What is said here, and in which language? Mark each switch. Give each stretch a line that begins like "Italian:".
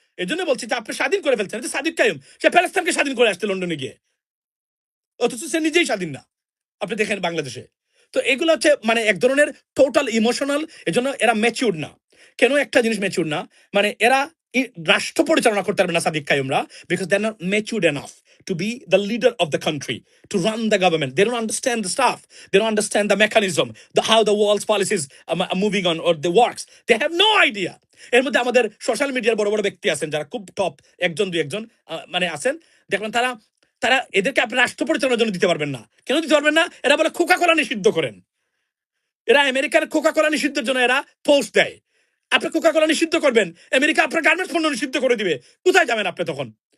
Bangla: এই জন্য বলছি যে আপনি স্বাধীন করে ফেলছেন। সাদিক কাইম সে প্যালেস্তাইনকে স্বাধীন করে আসছে লন্ডনে গিয়ে, অথচ সে নিজেই স্বাধীন না। আপনি দেখেন বাংলাদেশে। তো এগুলো হচ্ছে মানে এক ধরনের টোটাল ইমোশনাল। এজন্য এরা ম্যাচিউর না। কেন একটা জিনিস ম্যাচিউর না, মানে এরা রাষ্ট্র পরিচালনা করতে পারবে না Sadiq কাইমরা,
English: Because they are not matured enough to be the leader of the country, to run the government. They don't understand the stuff. They don't understand the mechanism, how the world's policies are moving on or the works. They have no idea.
Bangla: এর মধ্যে আমাদের social মিডিয়ার বড় বড় ব্যক্তি আছেন যারা খুব টপ, একজন দুই একজন মানে আছেন, দেখবেন তারা এদেরকে আপনি রাষ্ট্র পরিচালনার জন্য দিতে পারবেন না। কেন দিতে পারবেন না? এরা বলে কোকা কোলা নিষিদ্ধ করেন। এরা আমেরিকার কোকা কোলা নিষিদ্ধের জন্য এরা পোস্ট দেয়। আপনি কোকা কোলা নিষিদ্ধ করবেন, আমেরিকা আপনার গার্মেন্টস পণ্য নিষিদ্ধ করে দিবে, কোথায় যাবেন আপনি তখন?